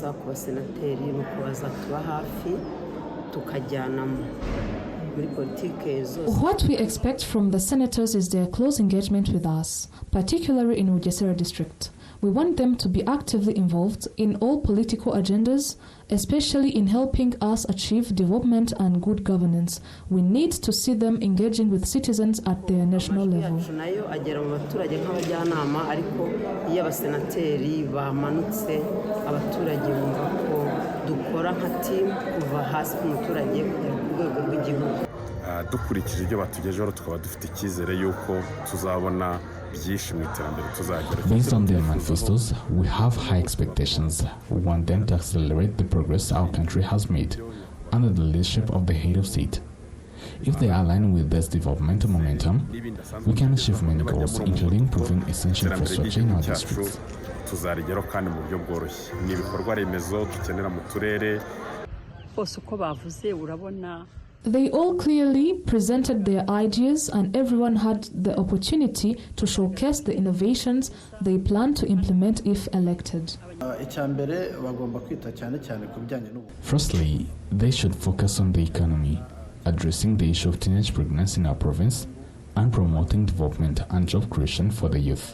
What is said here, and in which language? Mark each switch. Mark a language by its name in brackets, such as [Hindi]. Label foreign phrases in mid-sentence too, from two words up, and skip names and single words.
[English] What we expect from the senators is their close engagement with us, particularly in Bugesera district. We want them to be actively involved in all political agendas, especially in helping us achieve development and good governance. We need to see them engaging with citizens at their national level. [Kinyarwanda] dukurikije ibyo batugejeho tukaba dufite icyizere yuko tuzabona byinshi mu iterambere tuzagera. [English] Based on their manifestos, we have high expectations. We want them to accelerate the progress our country has made under the leadership of the head of state. If they align with this development momentum, we can achieve many goals, including improving essential infrastructure in our districts. [Kinyarwanda] Tuzarigeraho kandi mu buryo bworoshye. Ni ibikorwa remezo dukenera mu turere. [English] They all clearly presented their ideas and everyone had the opportunity to showcase the innovations they plan to implement if elected. Firstly, they should focus on the economy, addressing the issue of teenage pregnancy in our province and promoting development and job creation for the youth.